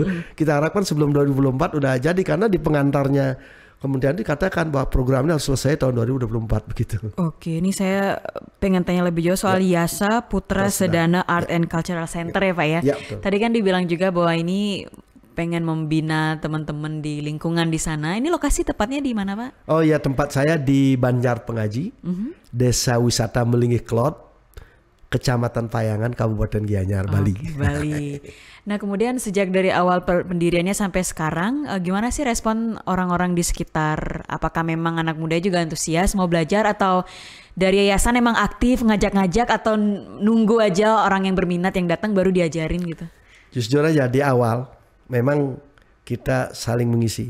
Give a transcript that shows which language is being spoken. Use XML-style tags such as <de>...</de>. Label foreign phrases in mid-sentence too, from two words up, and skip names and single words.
<id>Kita harapkan sebelum 2024 udah jadi, karena di pengantarnya kemudian dikatakan bahwa programnya harus selesai tahun 2024 begitu. Oke, ini saya pengen tanya lebih jauh soal Yasa Putra Sedana Art and Cultural Center ya Pak ya. Betul. Tadi kan dibilang juga bahwa ini pengen membina teman-teman di lingkungan di sana. Ini lokasi tepatnya di mana Pak? Oh ya, tempat saya di Banjar Pengaji, Desa Wisata Melinggih Klot, Kecamatan Payangan, Kabupaten Gianyar, Bali. Bali. Nah, kemudian sejak dari awal pendiriannya sampai sekarang, gimana sih respon orang-orang di sekitar? Apakah memang anak muda juga antusias mau belajar, atau dari yayasan emang aktif ngajak-ngajak, atau nunggu aja orang yang berminat yang datang baru diajarin gitu? Jujur aja di awal memang kita saling mengisi.</id>